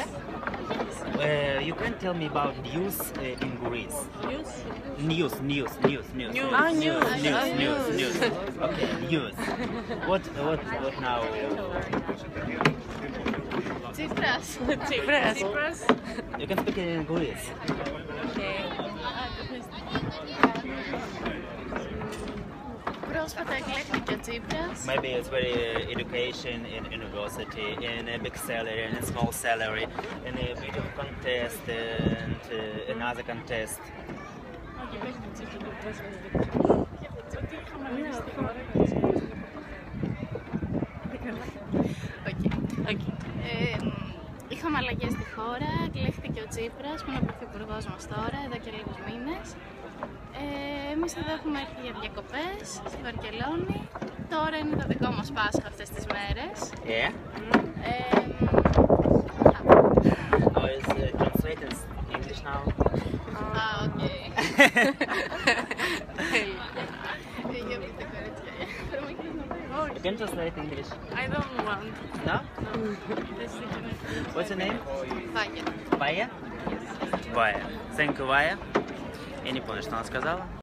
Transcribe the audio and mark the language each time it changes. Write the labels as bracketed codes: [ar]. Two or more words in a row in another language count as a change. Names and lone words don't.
[en] You can tell me about news in Greece. News? News. Ah, News. Okay, news. What now? Tsipras. Tsipras. You can speak in Greece. [el] Πρόσφατα εκλέχθηκε ο Τσίπρας. [en] Maybe it's very education in university, in a big salary, in a small salary, in a video contest and another contest. [el] Είχαμε αλλαγές στη χώρα, εκλέχθηκε ο Τσίπρας που είναι ο πρωθυπουργός μας τώρα, εδώ και λίγους μήνες. Εμείς εδώ έχουμε έρθει για διακοπές στη Βαρκελόνη. Τώρα είναι το δικό μας Πάσχα αυτές τις μέρες. [en] Yeah? How is translated English now? Okay. You can translate English. I don't want. No? What's your name? Βάγια. Vaya? Vaya. Thank you, Vaya. [ru] Я не понял, что она сказала.